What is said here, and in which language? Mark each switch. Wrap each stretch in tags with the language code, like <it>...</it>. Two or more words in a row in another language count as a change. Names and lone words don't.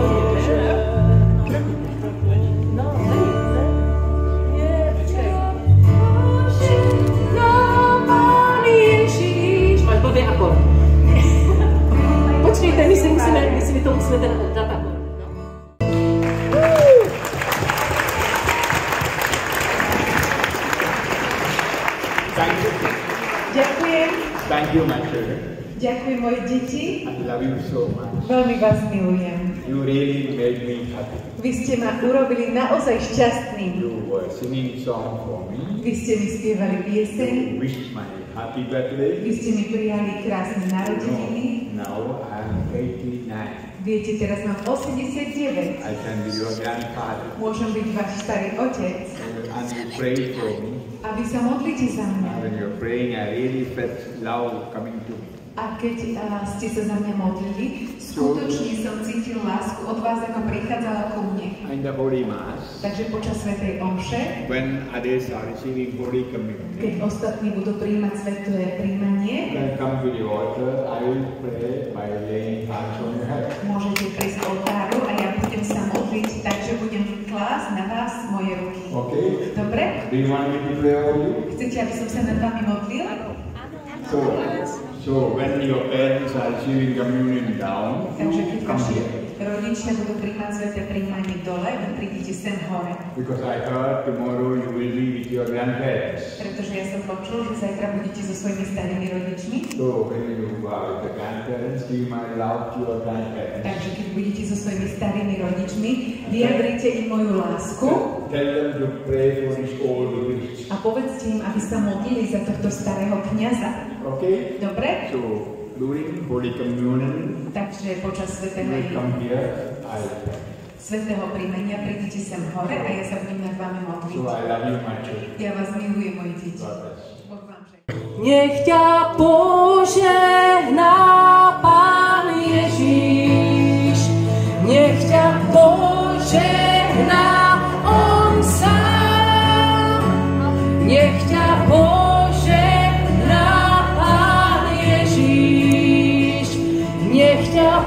<cs>Počkejte, my si to musíme dát takhle.</cs> <sk>Ďakujem.</sk> <en>Thank you, my children.</en> <sk>Ďakujem, moje deti.</sk> <en>I love you so much.</en> <sk>Veľmi vás milujem.</sk> <en>You really made me happy.</en> <sk>Vy ste ma urobili naozaj šťastným.</sk> <en>You were singing song for me.</en> <sk>Vy ste mi spievali pieseň.</sk> <en>You wished my happy birthday.</en> <sk>Vy ste mi prijali krásne narodeniny.</sk> <en>Now I'm 89.</en> <sk>Viete, teraz mám 89.</sk> <en>I can be your grandfather.</en> <sk>Môžem byť váš starý otec.</sk> <en>And you pray for me.</en> <sk>A vy sa modlíte za mňa.</sk> <en>When you're praying, I really felt love coming to me.</en> <sk>A keď ste sa za mňa modlili, skutočne som cítil lásku od vás, ako prichádzala ku mne.</sk> <en>In the Holy Mass,</en> <sk>Takže počas svätej omše,</sk> <en>when others are receiving Holy Communion,</en> <sk>keď ostatní budú prijímať sväté príjmanie,</sk> <en>when I come to the altar, I will pray by laying hands on your head.</en> <sk>môžete prísť k oltáru a ja budem sa modliť, takže budem klásť na vás moje ruky.</sk> <en>Okay?</en> <sk>Dobre?</sk> <en>Do you want me to pray over you?</en> <sk>Chcete, aby som sa nad vami modlil?</sk> <en>So when your parents are receiving communion down,</en> <sk>Takže keď</sk> <en>come</en> <sk>vaši</sk> <en>here.</en> <sk>rodičia budú prijímať sväté príjmanie dole, vy prídete sem hore.</sk> <en>Because I heard tomorrow you will be with your grandparents.</en> <sk>Pretože ja som počul, že zajtra budete so svojimi starými rodičmi.</sk> <en>So when you are with the grandparents, give my love to your grandparents.</en> <sk>Takže keď budete so svojimi starými rodičmi, vyjadrite im moju lásku</sk> <en>Tell them to pray for this old priest.</en> <sk>a povedzte im, aby sa modlili za tohto starého kňaza.</sk> <en>Okay?</en> <sk>Dobre?</sk> <en>So during Holy Communion,</en> <sk>Takže počas</sk> <en>you will come here, I will pray.</en> <sk>svätého príjmania prídete sem hore a ja sa budem nad vami modliť.</sk> <en>So I love you, my children.</en> <sk>Ja vás milujem, moji deti.</sk> <en>God bless.</en> <sk>Boh vám žehná. Nech ťa požehná Pán Ježíš, nech ťa požehná on sám, nech ťa požehná Pán Ježíš, nech ťa</sk>